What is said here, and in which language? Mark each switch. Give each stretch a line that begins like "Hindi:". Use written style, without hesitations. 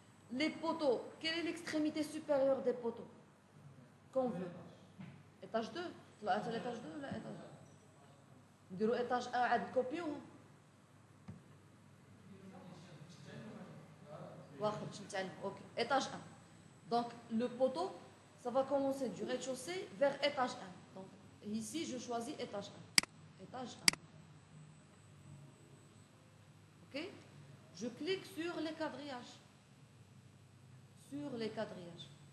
French: Les poteaux, quelle est l'extrémité supérieure des poteaux qu'on veut? Étage 2.
Arabic: طلعت l'étage 2 ولا étage 2 نديرو étage 1 عاد كوبيوهم واخا باش نتعلم. اوكي étage 1.
French: Donc le poteau ça va commencer du rez-de-chaussée vers étage 1. Donc ici je choisis étage 1. Étage 1. OK? Je clique sur les quadrillages. Sur les quadrillages.